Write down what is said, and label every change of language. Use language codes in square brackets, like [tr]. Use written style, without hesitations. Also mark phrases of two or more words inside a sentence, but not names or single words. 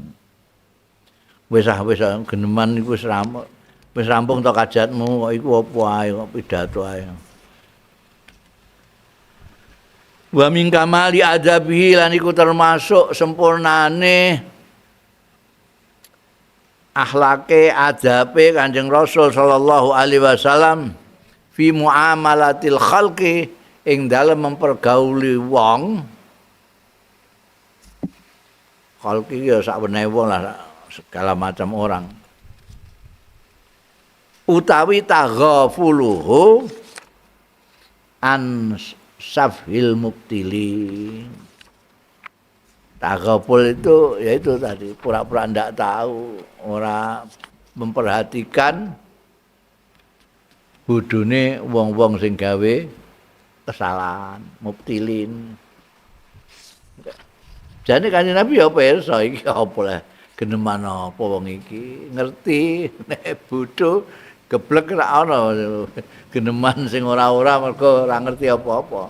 [jv] Wis geneman iku wis rampung to kajatmu kok iku apa ae kok pidato ae. [ar] Wa min kamali adabihi [jv] lan iku termasuk sempurnane akhlake adabe Kanjeng Rasul [ar] sallallahu alaihi wasallam fi muamalatil khalqi [jv] ing dalem mempergauli wong khalqi ya sak wenehe wong [id] lah segala macam orang [jv] utawi [ar] taghafuluhu an safhil mubtili [jv] taghaful [id] itu yaitu tadi pura-pura ndak tahu [jv] ora memperhatikan bodhone wong-wong sing gawe kesalahan, mubtilin. Jane Kanjeng Nabi ya pirsa iki apa lah geneman apa wong iki, ngerti nek bodho geblek ra ana geneman sing ora-ora mergo ora ngerti apa-apa.